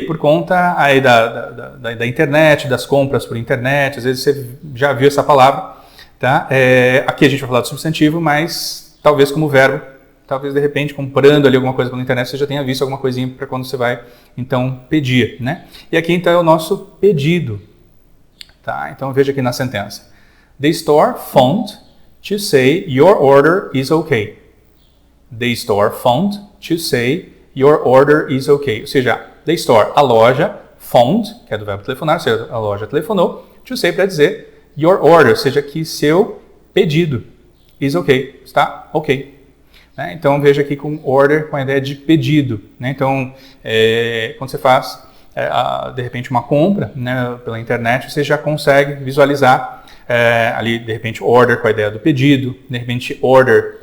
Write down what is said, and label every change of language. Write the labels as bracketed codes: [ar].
[pt] Por conta aí da internet, das compras por internet, às vezes você já viu essa palavra, tá? Aqui a gente vai falar do substantivo, mas talvez como verbo, talvez de repente comprando ali alguma coisa pela internet, você já tenha visto alguma coisinha para quando você vai, então, pedir, né? E aqui então é o nosso pedido, tá? Então veja aqui na sentença. [en] The store phoned to say your order is okay. The store phoned to say your order is okay. [pt] Ou seja, [en] the store, [pt] a loja, phoned, que é do verbo telefonar, ou seja, a loja telefonou, [en] to say [pt] para dizer [en] your order, [pt] ou seja, que seu pedido [en] is okay, [pt] está ok. Né? Então veja aqui com order, com a ideia de pedido. Né? Então, quando você faz, de repente, uma compra, né, pela internet, você já consegue visualizar ali, de repente, order com a ideia do pedido, de repente, order.